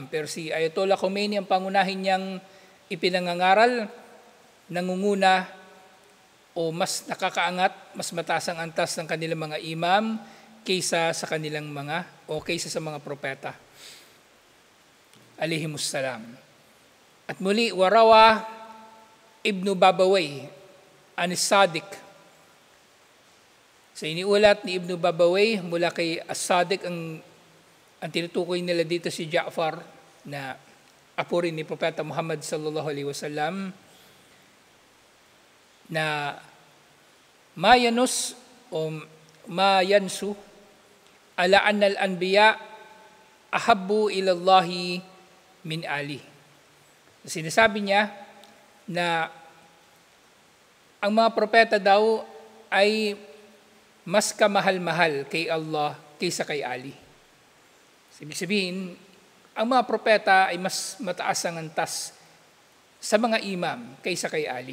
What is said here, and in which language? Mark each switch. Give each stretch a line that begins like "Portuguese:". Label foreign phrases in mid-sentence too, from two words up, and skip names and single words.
Filipino: Pero si Ayatollah Khomeini, ang pangunahin niyang ipinangangaral, nangunguna o mas nakakaangat, mas mataas ang antas ng kanilang mga imam kaysa sa kanilang kaysa sa mga propeta. Alaihimussalam. At muli,
Arabic: warawa Ibn Babawayh As-Sadiq.
Filipino: Sa iniulat ni Ibn Babawayh mula kay As-Sadiq, ang tinutukoy nila dito si Ja'far na apo rin ni Propeta Muhammad
Arabic: صلى الله عليه وسلم
Filipino: na mayanus o mayansu
Arabic: على أن الأنبياء أحب إلى الله من علي.
Filipino: Sinasabi niya na ang mga propeta daw ay mas kamahal-mahal kay Allah kaysa kay Ali. Ibig sabihin, ang mga propeta ay mas mataas ang antas sa mga imam kaysa kay Ali.